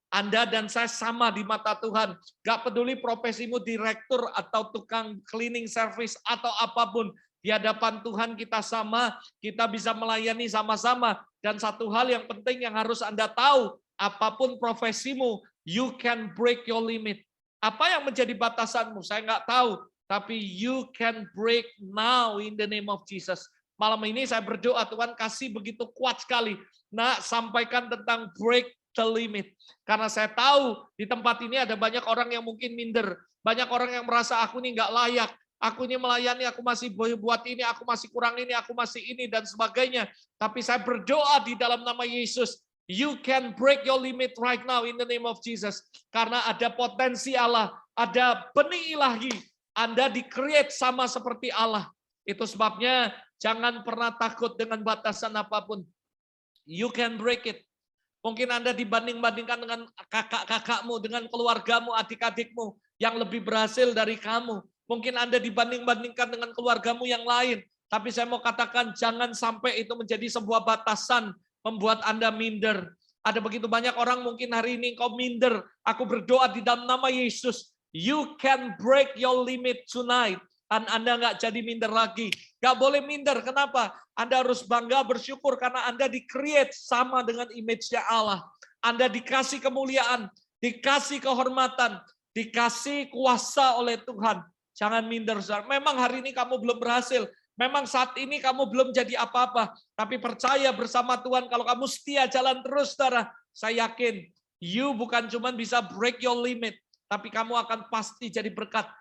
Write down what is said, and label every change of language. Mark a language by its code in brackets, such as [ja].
[id] Anda dan saya sama di mata Tuhan. Gak peduli profesimu direktur atau tukang cleaning service atau apapun. Di hadapan Tuhan kita sama, kita bisa melayani sama-sama. Dan satu hal yang penting yang harus Anda tahu, apapun profesimu, [en] you can break your limit. [id] Apa yang menjadi batasanmu? Saya nggak tahu. Tapi [en] you can break now in the name of Jesus. [id] Malam ini saya berdoa Tuhan kasih begitu kuat sekali. Nah, sampaikan tentang [en] break the limit. [id] Karena saya tahu di tempat ini ada banyak orang yang mungkin minder. Banyak orang yang merasa aku ini nggak layak. Aku ini melayani, aku masih buat ini, aku masih kurang ini, aku masih ini, dan sebagainya. Tapi saya berdoa di dalam nama Yesus. [en] You can break your limit right now in the name of Jesus. [id] Karena ada potensi Allah, ada benih ilahi. Anda di-create sama seperti Allah. Itu sebabnya jangan pernah takut dengan batasan apapun. [en] You can break it. [id] Mungkin Anda dibanding-bandingkan dengan kakak-kakakmu, dengan keluargamu, adik-adikmu yang lebih berhasil dari kamu. Mungkin Anda dibanding-bandingkan dengan keluargamu yang lain. Tapi saya mau katakan jangan sampai itu menjadi sebuah batasan membuat Anda minder. Ada begitu banyak orang mungkin hari ini kau minder. Aku berdoa di dalam nama Yesus. [en] You can break your limit tonight. [id] Dan Anda nggak jadi minder lagi. Nggak boleh minder. Kenapa? Anda harus bangga bersyukur karena Anda di-create sama dengan image-nya Allah. Anda dikasih kemuliaan, dikasih kehormatan, dikasih kuasa oleh Tuhan. Jangan minder. Memang hari ini kamu belum berhasil. Memang saat ini kamu belum jadi apa-apa, tapi percaya bersama Tuhan kalau kamu setia jalan terus, saudara, saya yakin you bukan cuma bisa [en] break your limit, [id] tapi kamu akan pasti jadi berkat.